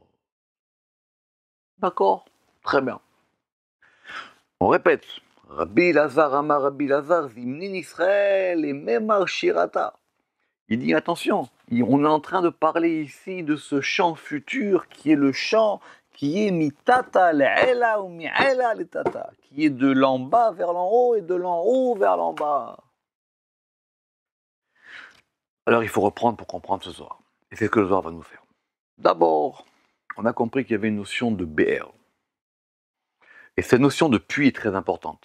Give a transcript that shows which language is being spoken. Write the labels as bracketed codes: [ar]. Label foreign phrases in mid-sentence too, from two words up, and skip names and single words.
[fr] D'accord? Très bien. On répète. [he] רבי לעזר אמר רבי לעזר זמנין ישראל את מימר שירתא. [fr] Il dit attention, on est en train de parler ici de ce chant futur qui est le chant qui est [he] מתתא לעילא ומעילא לתתא, [fr] qui est de l'en bas vers l'en haut et de l'en haut vers l'en bas. Alors il faut reprendre pour comprendre ce soir. Et c'est ce que le soir va nous faire. D'abord, on a compris qu'il y avait une notion de BR. Et cette notion de puits est très importante.